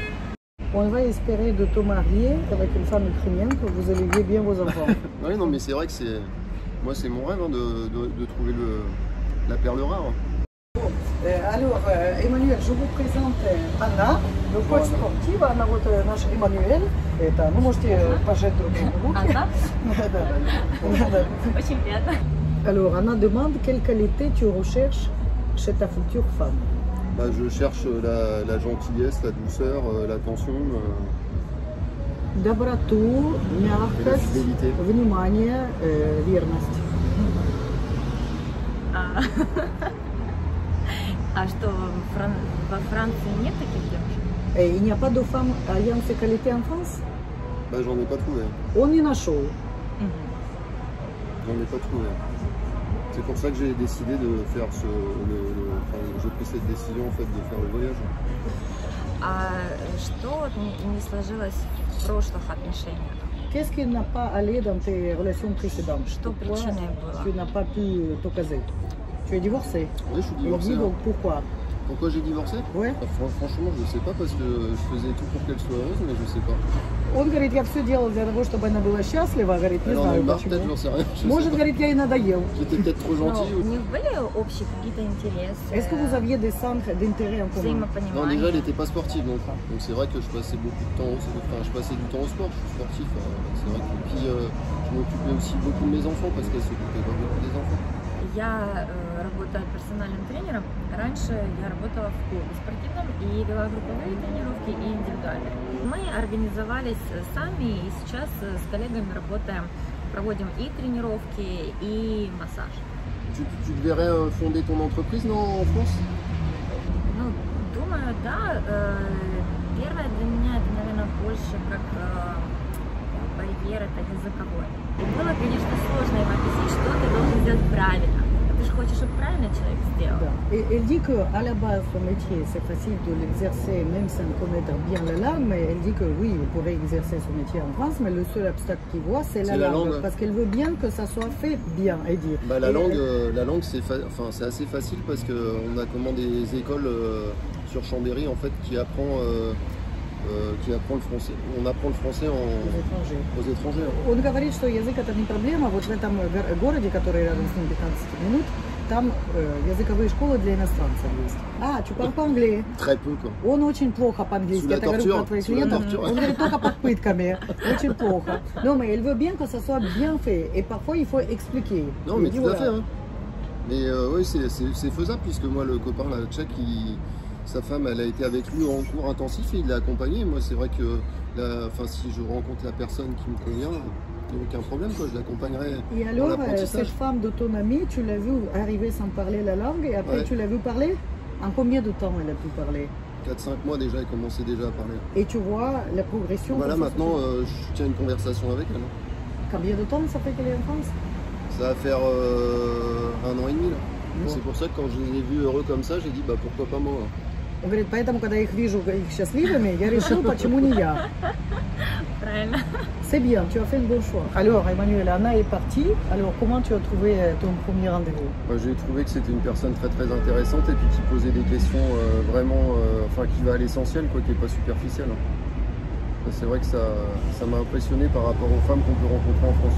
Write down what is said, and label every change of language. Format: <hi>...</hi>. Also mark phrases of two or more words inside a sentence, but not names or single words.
<fr>On va espérer de te marier avec une femme ukrainienne que vous éleviez bien vos enfants. Oui, non, mais c'est vrai que moi c'est mon rêve de trouver la perle rare. Alors, Emmanuel, je vous présente Anna, le coach sportive. Anna,</fr> <ru>вот наш Emmanuel. Это, ну, можете пожать друг другу руки. Анна? Очень приятно.</ru> <fr>Alors, Anna demande quelle qualité tu recherches chez ta future femme. Je cherche la gentillesse, la douceur, l'attention.</fr> <ru>Доброту, мягкость, внимание, верность. А что, во Франции нет таких девушек?</ru> <fr>Et il n'y a pas de femme ayant ces qualités en France? J'en ai pas trouvé. On y нашел. J'en ai pas trouvé. C'est pour ça que j'ai décidé de faire j'ai pris cette décision en fait de faire le voyage.</fr> <ru>А что не сложилось в прошлых отношениях?</ru> <fr>Qu'est-ce qui n'a pas allé dans tes relations précédentes?</fr> <ru>Что причиной было?</ru> <fr>Tu n'as pas pu te caser. Tu es divorcé? Oui, je suis divorcé. Et dis donc pourquoi? Pourquoi j'ai divorcé? Ouais. Franchement, je ne sais pas parce que je faisais tout pour qu'elle soit heureuse, mais je ne sais pas.</fr> <ru>Он говорит, я все делал для того, чтобы она была счастлива, говорит, не знаю почему. Может, говорит, я ей надоел.</ru> <fr>J'étais peut-être trop gentil.</fr> <ru>У них были общие какие-то интересы?</ru> <fr>Est-ce que vous aviez des centres d'intérêt en commun? Non, déjà, elle n'était pas sportive, donc c'est vrai que je passais beaucoup de temps, je passais du temps au sport, je suis sportif. C'est vrai que puis je m'occupais aussi beaucoup de mes enfants parce qu'elle s'occupait pas beaucoup des enfants.</fr> <ru>Я работаю персональным тренером. Раньше я работала в клубе спортивном и вела групповые тренировки и индивидуальные. Мы организовались сами и сейчас с коллегами работаем, проводим и тренировки, и массаж.</ru> <fr>Tu devrais fonder ton entreprise en France?</fr> <ru>Ну, думаю, да. Первое для меня это, наверное, больше как барьер, это языковой. Было, конечно, сложно им объяснить, что ты должен сделать правильно. Ты же хочешь, чтобы правильно человек сделал. Да.</ru> <fr>Et elle dit qu'à la base, son métier, c'est facile de l'exercer même sans connaître bien la langue, mais elle dit que oui, elle pourrait exercer son métier en France, mais le seul obstacle qu'il voit, c'est la langue. Parce qu'elle veut bien que ça soit fait bien, elle dit. La langue c'est assez facile parce qu'on a commandé des écoles sur Chambéry en fait qui apprend le français. On apprend le français aux étrangers.</fr> <ru>Он говорит, что язык это не проблема. Вот в этом городе, который рядом с ним 15 минут, там языковые школы для иностранцев есть.</ru> <fr>Tu parles pas anglais? Très peu quoi.</fr> <ru>Он очень плохо по-английски. Это говорю про твоих клиентов. Он говорит только под пытками. Очень плохо.</ru> <fr>Non, mais elle veut bien que ça soit bien fait. Et parfois il faut expliquer. Non, mais tout à fait. Hein. Mais oui, c'est faisable puisque moi le copain la tchèque sa femme, elle a été avec lui en cours intensif et il l'a accompagné. Moi, c'est vrai que si je rencontre la personne qui me convient, il n'y a aucun problème, quoi, je l'accompagnerai. Et alors, cette femme de ton ami, tu l'as vue arriver sans parler la langue et après tu l'as vue parler? En combien de temps elle a pu parler? 4-5 mois déjà, elle commençait déjà à parler. Et tu vois la progression. Voilà, maintenant, je tiens une conversation avec elle. Combien de temps ça fait qu'elle est en France? Ça va faire 1 an et demi là. Bon. C'est pour ça que quand je les ai vus heureux comme ça, j'ai dit bah pourquoi pas moi.</fr> <ru>Он говорит, поэтому, когда я их вижу их счастливыми, я решил, почему не я. Правильно.</ru> <fr>C'est bien, tu as fait le bon choix. Alors, Emmanuel, Anna est partie. Alors, comment tu as trouvé ton premier rendez-vous? J'ai trouvé que c'était une personne très très intéressante et puis qui posait des questions vraiment, enfin qui va à l'essentiel, quoi, qui n'est pas superficielle. C'est vrai que ça m'a impressionné par rapport aux femmes qu'on peut rencontrer en France.</fr>